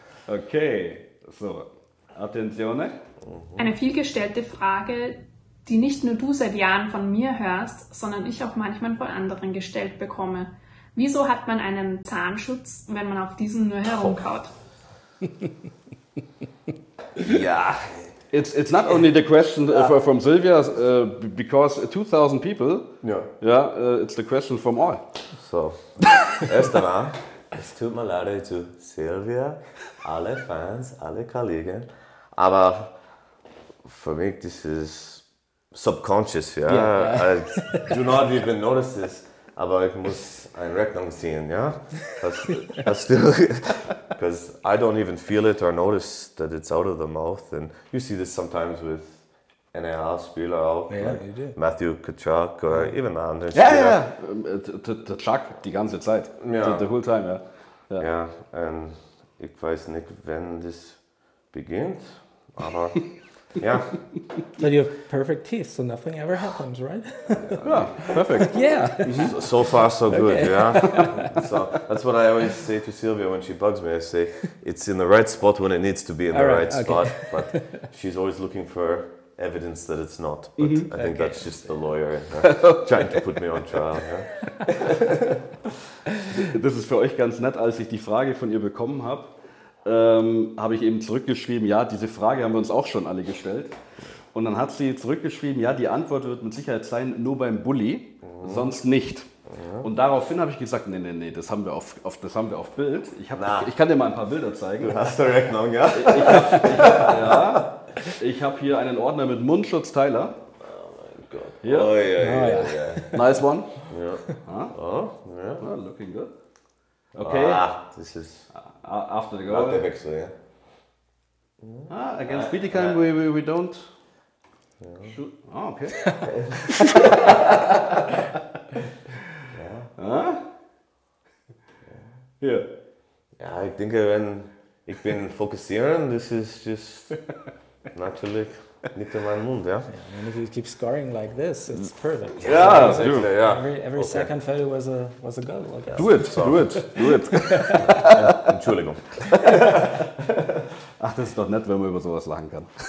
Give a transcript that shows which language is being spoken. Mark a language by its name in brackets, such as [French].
[English] Okay, so, Attenzione. [German] Eine vielgestellte Frage, die nicht nur du seit Jahren von mir hörst, sondern ich auch manchmal von anderen gestellt bekomme. Wieso hat man einen Zahnschutz, wenn man auf diesen nur herumkaut? Ja. [English] It's not only the question from Silvia, because 2,000 people. It's the question from all. [German] So, erst einmal, es tut mir leid zu Silvia, alle Fans, alle Kollegen, aber für mich das ist subconscious, [English] I do not even notice this, [German] aber ich muss eine Rechnung ziehen, [English] because I don't even feel it or notice that it's out of the mouth, and you see this sometimes with [German] NHL-Spieler auch, like Matthew Tkachuk or even andere Spieler. Tkachuk die ganze Zeit, [English] the whole time, Yeah, and [German] ich weiß nicht, wann das beginnt, aber ja. [English] But you have perfect teeth, so nothing ever happens, right? Yeah, perfect. Yeah. So far, so good, Okay. yeah. So that's what I always say to Sylvia when she bugs me. I say, it's in the right spot when it needs to be in the Alright, right okay. spot, but she's always looking for evidence that it's not. But I think that's just the lawyer in her trying to put me on trial. Yeah? [German] Das ist für euch ganz nett, als ich die Frage von ihr bekommen habe, habe ich eben zurückgeschrieben, ja, diese Frage haben wir uns auch schon alle gestellt. Und dann hat sie zurückgeschrieben, ja, die Antwort wird mit Sicherheit sein, nur beim Bulli, sonst nicht. Und daraufhin habe ich gesagt, nee, das haben wir auf Bild. Ich kann dir mal ein paar Bilder zeigen. Du hast eine Rechnung, ja? Ich habe hier einen Ordner mit Mundschutz Tyler. Gott. Hier. [English] Oh, yeah. Nice one. Yeah. Oh, yeah. Oh, looking good. Okay. This is After the not goal. the Wechsel, yeah. Against Bietigheim we don't shoot. Oh, okay. [German] Hier. Ja, ich denke, wenn ich bin fokussieren, das ist just natürlich nicht in meinem Mund, ja? [English] And if you keep scoring like this, it's perfect. [German] Ja, [English] Exactly, ja. Every second photo was a goal, I guess. do it. [German] Entschuldigung. Ach, das ist doch nett, wenn man über sowas lachen kann.